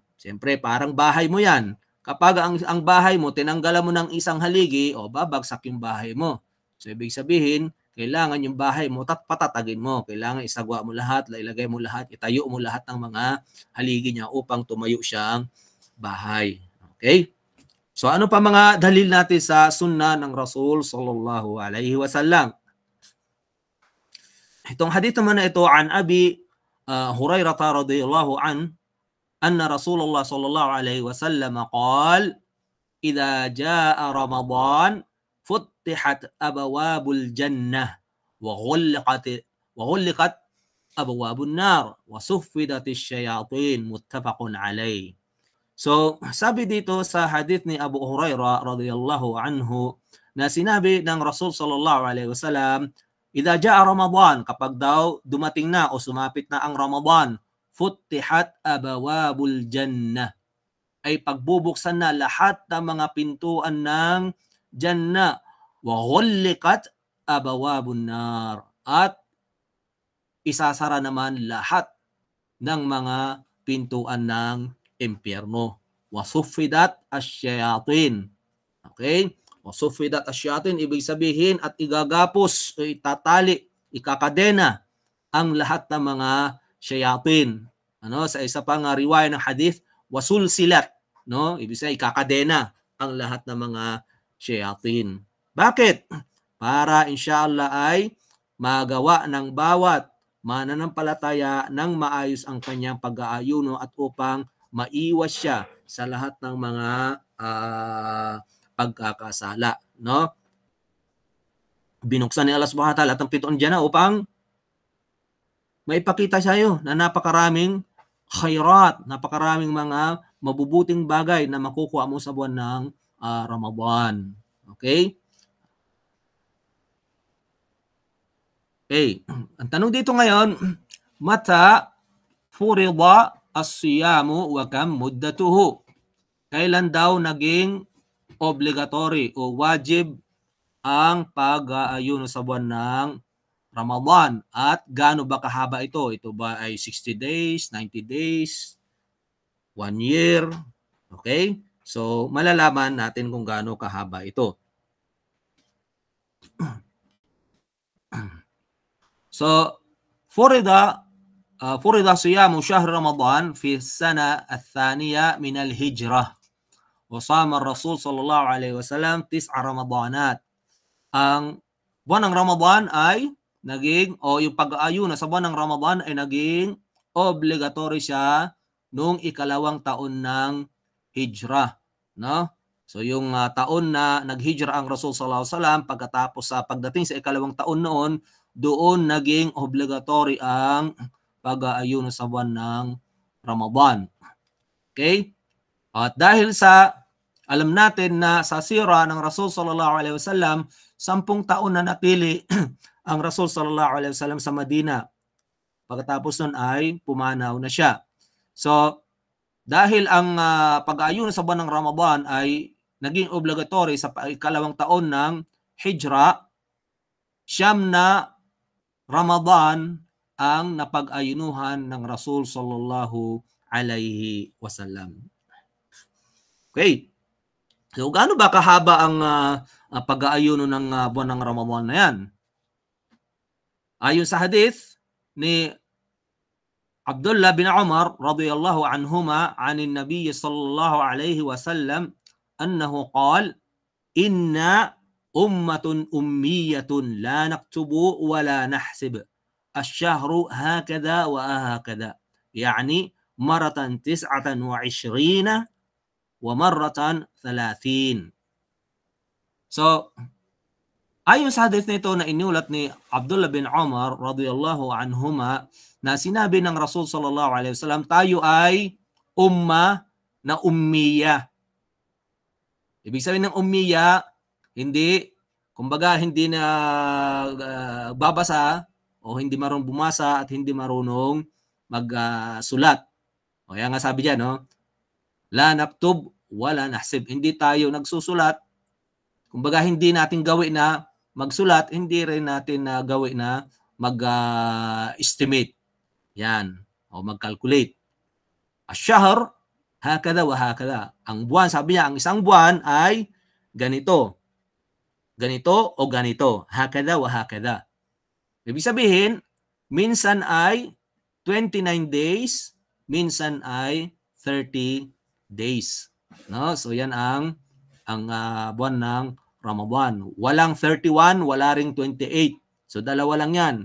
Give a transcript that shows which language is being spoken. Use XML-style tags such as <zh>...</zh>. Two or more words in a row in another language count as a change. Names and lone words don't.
<tl>Siyempre, parang bahay mo yan. Kapag ang bahay mo, tinanggalan mo ng isang haligi, babagsak yung bahay mo. So, ibig sabihin, kailangan yung bahay mo, patatagin mo. Kailangan isagwa mo lahat, ilagay mo lahat, itayo mo lahat ng mga haligi niya upang tumayo siyang bahay. Okay? So ano pa mga dalil natin sa sunnah ng Rasul</tl> <ar>صلى الله عليه وسلم?</ar> <tl>Itong hadith naman na ito</tl> <ar>عن أبي هريرة رضي الله أن رسول الله صلى الله عليه وسلم قال إذا جاء رمضان فتحت أبواب الجنة وغلقت أبواب النار وصفدت الشياطين متفق عليه.</ar> <tl>So, sabi dito sa hadith ni Abu Hurairah</tl> <ar>رضي الله عنه</ar> <tl>na sinabi ng</tl> <ar>رسول صلى الله عليه وسلم، إذا جاء رمضان,</ar> <tl>kapag daw dumating na o sumapit na ang Ramadan,</tl> <ar>فتحت أبواب الجنة,</ar> <tl>ay pagbubuksan na lahat ng mga pintuan ng Jannah,</tl> <ar>وغلقت أبواب النار,</ar> <tl>at isasara naman lahat ng mga pintuan ng impyerno.</tl> <ar>وصفدت الشياطين. Okay? وصفدت الشياطين,</ar> <tl>ibig sabihin at igagapos o itatali, ikakadena ang lahat ng mga shayatin. Sa isa pang riwaya ng hadith, wasulsilat, ibig sabihin ikakadena ang lahat ng mga shayatin. Bakit? Para inshallah ay magawa ng bawat mananampalataya ng maayos ang kanyang pag-aayuno at upang maiwas siya sa lahat ng mga pagkakasala. Binuksan ni Allah</tl> <ar>سبحانه وتعالى</ar> <tl>at ang pintuan Jannah upang maipakita sa iyo na napakaraming khairat, napakaraming mga mabubuting bagay na makukuha mo sa buwan ng Ramadan. Okay? Okay. Ang tanong dito ngayon,</tl> <ar>متى فرض الصيام وكم مدته?</ar> <tl>Kailan daw naging obligatory o wajib ang pag-aayuno sa buwan ng Ramadan at gaano ba kahaba ito? Ito ba ay 60 days, 90 days, 1 year? Okay? So, malalaman natin kung gaano kahaba ito. So,</tl> <ar>فرض صيام شهر رمضان في السنة الثانية من الهجرة. وصام الرسول صلى الله عليه وسلم 9 رمضانات.</ar> <tl>Ang buwan ng Ramadan ay naging, yung pag-aayuno sa buwan ng Ramadan ay naging obligatory siya noong ikalawang taon ng hijrah. So yung taon na naghijra ang Rasul</tl> <ar>صلى الله عليه وسلم,</ar> <tl>pagkatapos sa pagdating sa ikalawang taon noon, doon naging obligatory ang pag-aayuno sa buwan ng Ramadan. Okay? At dahil alam natin na sa sira ng Rasul</tl> <ar>صلى الله عليه وسلم,</ar> <tl>10 taon na natili ang Rasul</tl> <ar>صلى الله عليه وسلم</ar> <tl>sa Madina. Pagkatapos nun ay pumanaw na siya. So, dahil ang pag-aayuno sa buwan ng Ramadan ay naging obligatory sa ikalawang taon ng Hijra, 9 na Ramadan ang napag-ayunuhan ng Rasul</tl> <ar>صلى الله عليه وسلم.</ar> <tl>Okay. So gaano ba kahaba ang pag-aayuno ng buwan ng Ramadan na yan? Ayon sa hadith ni</tl> <ar>عبد الله بن عمر رضي الله عنهما عن النبي صلى الله عليه وسلم أنه قال إنا أمة أمية لا نكتب ولا نحسب الشهر هكذا وهكذا يعني مرة 29 ومرة 30.</ar> <tl>So ayon sa hadith nito na inulat ni Abdullah bin Umar</tl> <ar>رضي الله عنهما</ar> <tl>na sinabi ng Rasul</tl> <ar>صلى الله عليه وسلم,</ar> <tl>tayo ay umma na ummiya. Ibig sabihin ng ummiya, hindi, kumbaga hindi na babasa o hindi marunong bumasa at hindi marunong magsulat. O kaya nga sabi diyan, no?</tl> <ar>لا نكتب ولا نحسب.</ar> <tl>Hindi tayo nagsusulat. Kumbaga hindi natin gawin na magsulat, hindi rin natin gawin na mag-estimate. Yan. O mag-calculate.</tl> <ar>الشهر، هكذا وهكذا.</ar> <tl>Ang buwan, sabi niya, ang isang buwan ay ganito. Ganito o ganito.</tl> <ar>هكذا وهكذا.</ar> <tl>Ibig sabihin, minsan ay 29 days, minsan ay 30 days. No? So yan ang buwan ng Ramadan. Walang 31, wala ring 28. So dalawa lang yan.</tl>